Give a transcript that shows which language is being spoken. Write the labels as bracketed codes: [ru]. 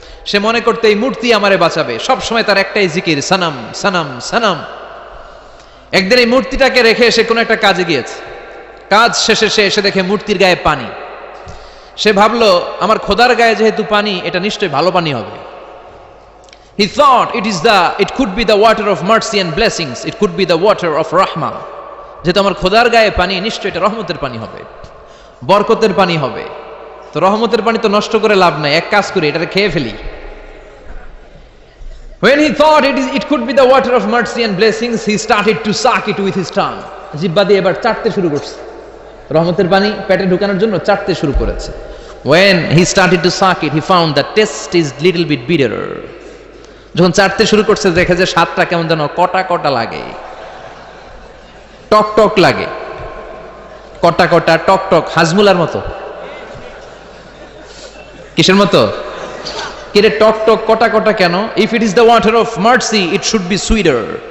[bn] সে মনে করতে এই মূর্তি আমারে বাঁচাবে, সব সময় তার একটাই জিকির, সানাম সানাম সানাম। একদিন এই মূর্তিটাকে রেখে সে কোনো একটা কাজে গিয়েছে। কাজ শেষে সে এসে দেখে মূর্তির গায়ে পানি। সে ভাবলো আমার খোদার গায়ে যেহেতু পানি, এটা নিশ্চয়ই ভালো পানি হবে। [en] He thought it could be the water of mercy and blessings, it could be the water of rahmah. [bn] যেহেতু আমার খোদার গায়ে পানি, নিশ্চয়ই এটা রহমতের পানি হবে, বরকতের পানি হবে। তো রহমতের পানি তো নষ্ট করে লাভ নাই, এক কাজ করি এটাকে খেয়ে ফেলি। [en] When he thought it could be the water of mercy and blessings, he started to suck it with his tongue. [bn] জিহ্বা দিয়ে এবার চাটতে শুরু করছে। রহমতের পানি পেটে ঢোকানোর জন্য চাটতে শুরু করেছে। [en] When he started to suck it, he found the taste is little bit bitter. [bn] যখন চাটতে শুরু করছে দেখে যে স্বাদটা কেমন যেন কটা কটা লাগে, টক টক লাগে, কটা কটা টক টক, হাজমুলার মতো। কিসের মতো? কিরে টক টক কটা কটা কেন? [en] If it is the water of mercy it should be sweeter.